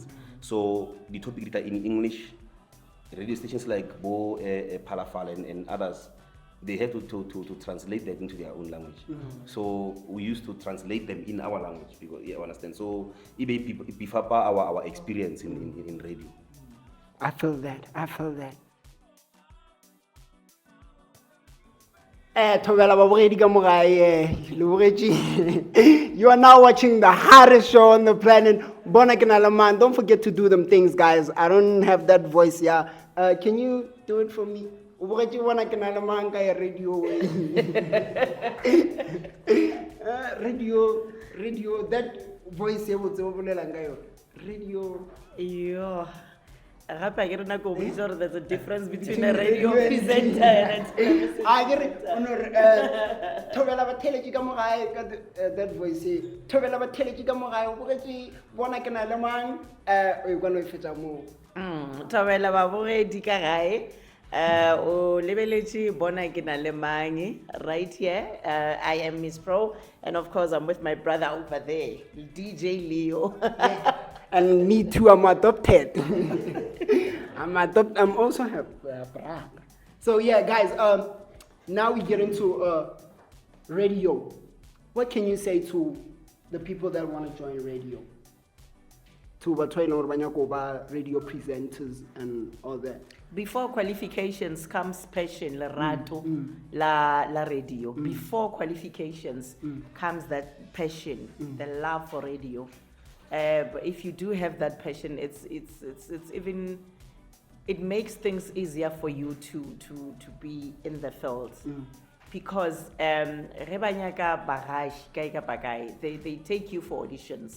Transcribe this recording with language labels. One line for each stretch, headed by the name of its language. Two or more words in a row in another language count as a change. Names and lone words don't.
English: So the topic in English, radio stations like Bo Palafal and others, they have to translate that into their own language. So we used to translate them in our language because you understand. So it before our experience in radio. I feel that.
Northern Sotho: Thobela babogedi ka mo gae, le bogetše.
English: You are now watching the hardest show on the planet, Bona Kena le Mang. Don't forget to do them things, guys. I don't have that voice here. Can you do it for me?
Northern Sotho: O bogetše Bona Kena le Mang ka radio. Radio,
English: that voice here
Northern Sotho: botse o bolelang ka yona. Radio. Yo.
English: Gape I get na go sure there's a difference between a radio presenter and a television presenter.
Northern Sotho: Thobela ba theletše ka mo gae ka
English: that voice.
Northern Sotho: Thobela ba theletše ka mo gae o bogetše Bona Kena le Mang. O ikwana o fetša moo. Thobela babogedi ka gae. O lebeletše Bona Kena le Mang
English: right here. I am Miss Pro, and of course I'm with my brother over there, DJ Leo. And me too, I'm adopted. I'm also have brother. So yeah, guys. Now we get into radio. What can you say to the people that want to join radio? To radio presenters and all that. Before qualifications comes passion,
Northern Sotho: lerato, la radio.
English: Before qualifications comes that passion, the love for radio. But if you do have that passion, it's even, it makes things easier for you to be in the field. Because they take you for auditions.